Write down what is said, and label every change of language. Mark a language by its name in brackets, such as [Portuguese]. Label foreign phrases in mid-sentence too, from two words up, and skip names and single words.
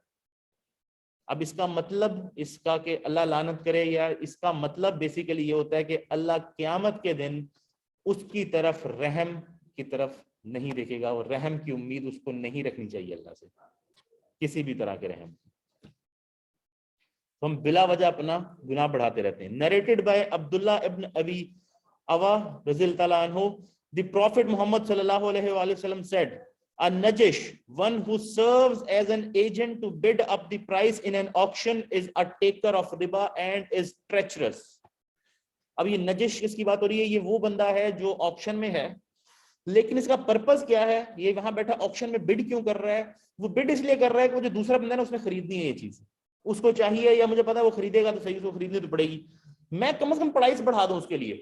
[Urdu] اب اس کا مطلب اس کا کہ اللہ لعنت کرے, یا اس کا مطلب بیسیکلی یہ ہوتا ہے کہ اللہ قیامت کے دن اس کی طرف رحم کی طرف نہیں دیکھے گا, اور رحم کی امید اس کو نہیں رکھنی چاہیے اللہ سے, کسی بھی طرح کے رحم. تو ہم بلا وجہ اپنا گناہ بڑھاتے رہتے ہیں. [English] narrated by عبداللہ ابن ابی اوا [Arabic] رضی اللہ تعالیٰ عنہ, [English] the Prophet Muhammad [Arabic] صلى الله عليه وسلم [English] said, a najish, one who serves as an agent to bid up the price in an auction, is a taker of riba and is treacherous. [Urdu] اب یہ نجش کس کی بات ہو رہی ہے؟ یہ وہ بندہ ہے جو آکشن میں ہے, لیکن اس کا پرپز کیا ہے؟ یہ وہاں بیٹھا آکشن میں بڈ کیوں کر رہا ہے؟ وہ بڈ اس لیے کر رہا ہے کہ وہ جو دوسرا بندہ ہے نا اس نے خریدنی ہے یہ چیز, اس کو چاہیے, یا مجھے پتا ہے وہ خریدے گا تو صحیح, اس کو خریدنی تو پڑے گی, میں کم از کم پرائس بڑھا دوں اس کے لیے.